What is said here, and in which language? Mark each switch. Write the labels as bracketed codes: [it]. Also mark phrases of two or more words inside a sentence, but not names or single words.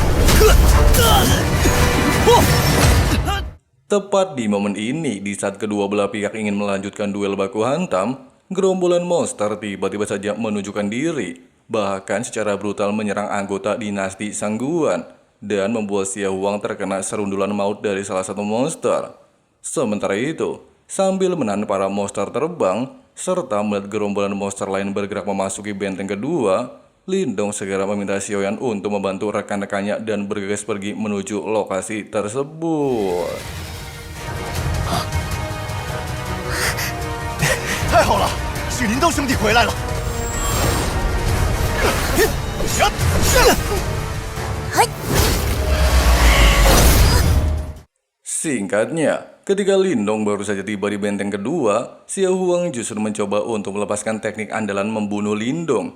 [id] Tepat di momen ini, di saat kedua belah pihak ingin melanjutkan duel baku hantam, gerombolan monster tiba-tiba saja menunjukkan diri, bahkan secara brutal menyerang anggota dinasti Sangguan, dan membuat Xia Huang terkena serundulan maut dari salah satu monster. Sementara itu, sambil menahan para monster terbang, serta melihat gerombolan monster lain bergerak memasuki benteng kedua, Lindong segera meminta Xiaoyan untuk membantu rekan-rekannya dan bergegas pergi menuju lokasi tersebut. [zh] 太好了，许林东兄弟回来了！ [id] Singkatnya, ketika Lindong baru saja tiba di benteng kedua, Xia Huang justru mencoba untuk melepaskan teknik andalan membunuh Lindong.